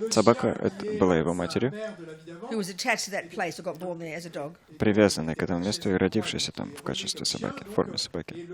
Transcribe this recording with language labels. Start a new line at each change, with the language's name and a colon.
Russian: Собака это была его матерью,
English: who was attached to that place or got born there as a dog.
Russian: привязанной к этому месту и родившейся там в качестве собаки, в форме собаки.